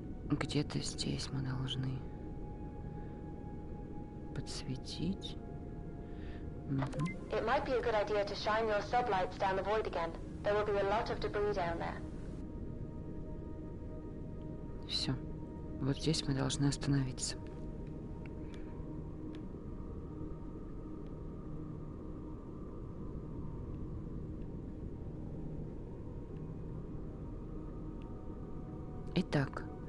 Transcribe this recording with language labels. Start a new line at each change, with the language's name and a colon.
Russian: Где-то здесь мы должны подсветить. Мгм.
English: It might be a good idea to shine your sublights down the void again. There will be a lot of debris down there.
Russian: Все. Вот здесь мы должны остановиться. Итак.